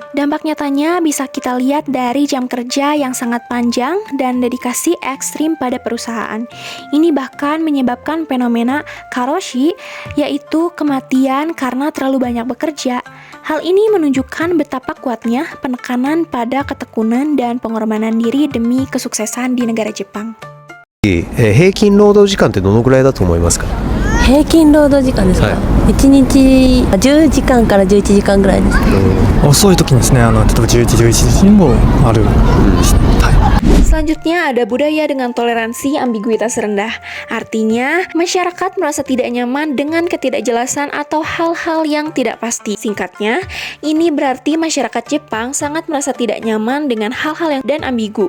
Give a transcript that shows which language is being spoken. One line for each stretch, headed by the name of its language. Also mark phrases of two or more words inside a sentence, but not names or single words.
Indonesian: Dampak nyatanya bisa kita lihat dari jam kerja yang sangat panjang dan dedikasi ekstrim pada perusahaan. Ini bahkan menyebabkan fenomena karoshi, yaitu kematian karena terlalu banyak bekerja. Hal ini menunjukkan betapa kuatnya penekanan pada ketekunan dan pengorbanan diri demi kesuksesan di negara Jepang.
Japanese: 平均労働時間ってどのくらいだと思いますか？平均労働時間ですか、1日10時間から11時間ぐらいです。遅い時にですね、例えば11時11時にもある、
Indonesian: Selanjutnya ada budaya dengan toleransi ambiguitas rendah. Artinya, masyarakat merasa tidak nyaman dengan ketidakjelasan atau hal-hal yang tidak pasti. Singkatnya, ini berarti masyarakat Jepang sangat merasa tidak nyaman dengan hal-hal yang dan ambigu.